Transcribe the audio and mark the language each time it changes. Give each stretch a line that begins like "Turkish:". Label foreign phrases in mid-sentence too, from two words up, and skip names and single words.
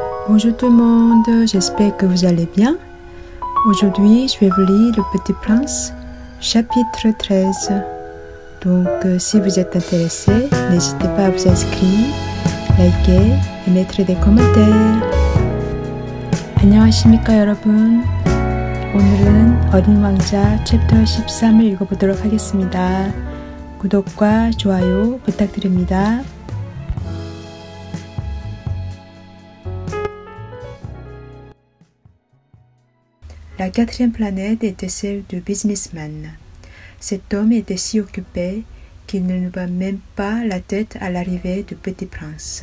French: Bonjour tout le monde, j'espère que vous allez bien. Aujourd'hui, je vais vous lire Le Petit Prince, chapitre 13. Donc, si vous êtes intéressé, n'hésitez pas à vous inscrire, liker et mettre des commentaires.
Korean: 안녕하십니까 여러분. 오늘은 어린 왕자 챕터 13을 읽어보도록 하겠습니다. 구독과 좋아요 부탁드립니다.
French: La quatrième planète était celle du businessman. Cet homme était si occupé qu'il ne leva même pas la tête à l'arrivée du petit prince.